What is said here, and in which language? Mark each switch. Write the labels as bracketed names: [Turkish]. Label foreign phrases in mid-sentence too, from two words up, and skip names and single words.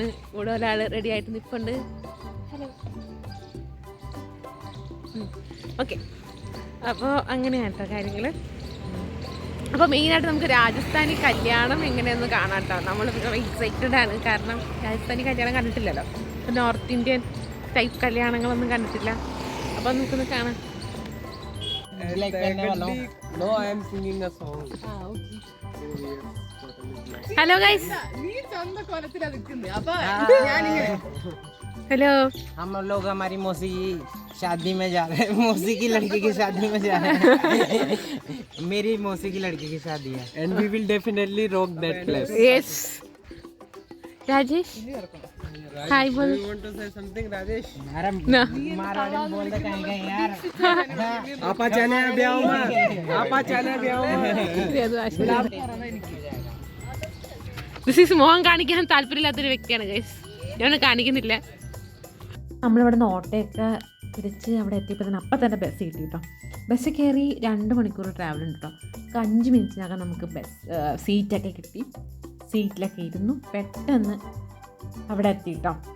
[Malayalam] ഇവിടെ ഒരാൾ റെഡി ആയിട്ട് നിൽപ്പുണ്ട്. ഹലോ, ഓക്കെ. അപ്പോൾ അങ്ങനെയാണ് കേട്ടോ കാര്യങ്ങൾ. അപ്പോൾ മെയിനായിട്ട് നമുക്ക് രാജസ്ഥാനി കല്യാണം എങ്ങനെയെന്ന് കാണാം കേട്ടോ. നമ്മൾ എക്സൈറ്റഡ് ആണ്, കാരണം രാജസ്ഥാനി കല്യാണം കണ്ടിട്ടില്ലല്ലോ. അപ്പോൾ [English] north Indian type [Malayalam] കല്യാണങ്ങളൊന്നും കണ്ടിട്ടില്ല. അപ്പോൾ നമുക്കൊന്ന് കാണാം. [English] No, I am singing a song. hello guys, hello. [Hindi] हम लोग हमारी मौसी की शादी में जा रहे हैं. मौसी की लड़की की शादी में जा रहे हैं. मेरी मौसी की लड़की की शादी है. [English] And we will definitely rock that place. Yes. [Hindi] राजेश, हाय बोल. [English] You want to say something, Rajesh? No. [Marwari] माराड़ी बोल दे कहीं यार. आपा चले ब्याह में. आपा चले ब्याह में. [English] this is [Malayalam] മോഹൻ കാണിക്കാൻ താല്പര്യമില്ലാത്തൊരു വ്യക്തിയാണ് ഗൈസ്. ഞാൻ കാണിക്കുന്നില്ല. നമ്മളിവിടെ നിന്ന് ഓട്ടോയൊക്കെ തിരിച്ച് അവിടെ എത്തിയപ്പോൾ തന്നെ അപ്പം തന്നെ ബസ് കിട്ടി കേട്ടോ. ബസ് കയറി 2 മണിക്കൂർ ട്രാവൽ ഉണ്ട് കേട്ടോ. 5 മിനിറ്റിനകം നമുക്ക് സീറ്റൊക്കെ കിട്ടി. സീറ്റിലൊക്കെ ഇരുന്നു പെട്ടെന്ന് അവിടെ എത്തി കേട്ടോ.